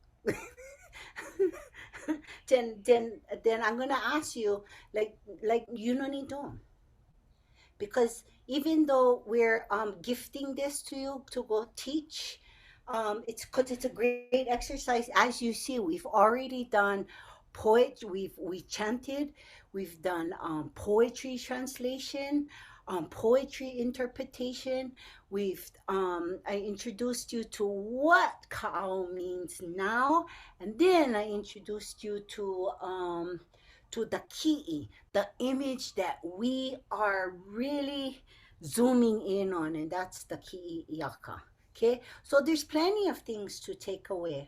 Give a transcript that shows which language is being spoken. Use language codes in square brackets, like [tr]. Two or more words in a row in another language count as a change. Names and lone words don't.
[en] then I'm gonna ask you, like you don't need to, because even though we're gifting this to you to go teach, it's because it's a great exercise. As you see, we've already done poetry, we chanted, we've done poetry translation, poetry interpretation. I introduced you to what kaʻao means now, and then I introduced you to the ki'i, the image that we are really zooming in on, and that's the ki'iaka. Okay, so there's plenty of things to take away.